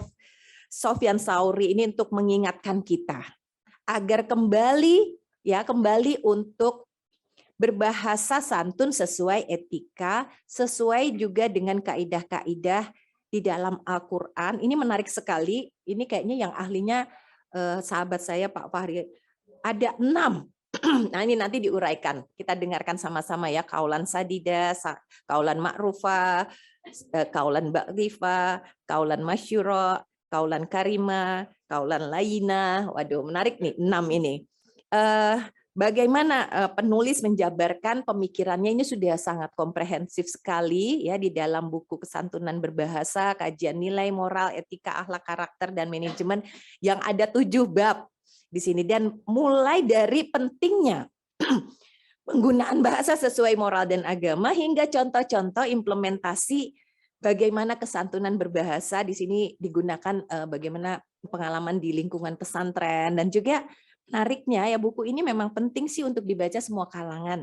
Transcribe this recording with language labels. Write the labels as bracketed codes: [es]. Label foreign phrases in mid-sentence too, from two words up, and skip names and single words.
[id] Sofyan Sauri ini untuk mengingatkan kita agar kembali untuk berbahasa santun sesuai etika, sesuai juga dengan kaidah-kaidah di dalam Al-Quran. Ini menarik sekali. Ini kayaknya yang ahlinya sahabat saya Pak Fahri. Ada 6. Nah ini nanti diuraikan. Kita dengarkan sama-sama ya. [ar] قولا سديدا، قولا معروفا، قولا بليغا، قولا ميسورا، قولا كريما، قولا لينا. [id] Waduh, menarik nih 6 ini. Bagaimana penulis menjabarkan pemikirannya ini sudah sangat komprehensif sekali ya di dalam buku Kesantunan Berbahasa, Kajian Nilai Moral, Etika, Akhlak, Karakter, dan Manajemen yang ada 7 bab di sini, dan mulai dari pentingnya penggunaan bahasa sesuai moral dan agama hingga contoh-contoh implementasi bagaimana kesantunan berbahasa di sini digunakan, bagaimana pengalaman di lingkungan pesantren, dan juga menariknya ya buku ini memang penting sih untuk dibaca semua kalangan.